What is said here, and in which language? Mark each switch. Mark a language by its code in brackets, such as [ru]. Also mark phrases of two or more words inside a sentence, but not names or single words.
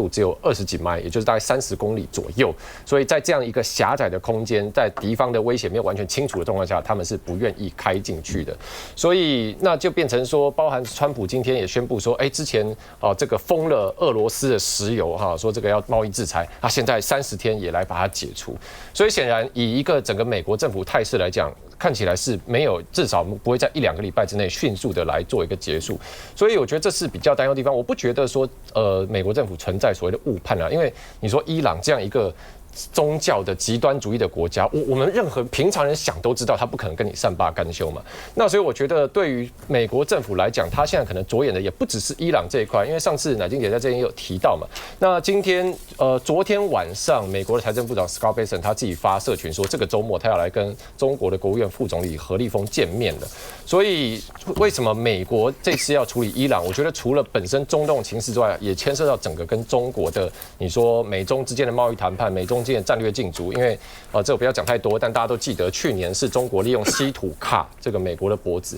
[zh] 度只有20幾邁，也就是大概30公里左右，所以在這樣一個狹窄的空間，在敵方的威脅沒有完全清楚的狀況下，他們是不願意開進去的，所以那就變成說，包含川普今天也宣布說，之前這個封了俄羅斯的石油哈，說這個要貿易制裁，那現在30天也來把它解除，所以顯然以一個整個美國政府態勢來講，看起來是沒有，至少不會在1-2個禮拜之內迅速的來做一個結束，所以我覺得這是比較擔憂的地方。我不覺得說美國政府存在所謂的誤判啊，因為你說伊朗這樣一個宗教的極端主義的國家，我們任何平常人想都知道，他不可能跟你善罷甘休嘛。那所以我覺得，對於美國政府來講，他現在可能着眼的也不只是伊朗這一塊，因為上次乃金姐在這邊也有提到嘛。那今天昨天晚上，美國的財政部長 Scott Bessent 他自己發社群說，這個週末他要來跟中國的國務院副總理何立峰見面了。所以為什麼美國這次要處理伊朗？我覺得除了本身中東情勢之外，也牽涉到整個跟中國的，你說美中之間的貿易談判，美中之間的戰略競逐。因為這個不要講太多，但大家都記得去年是中國利用稀土卡這個美國的脖子。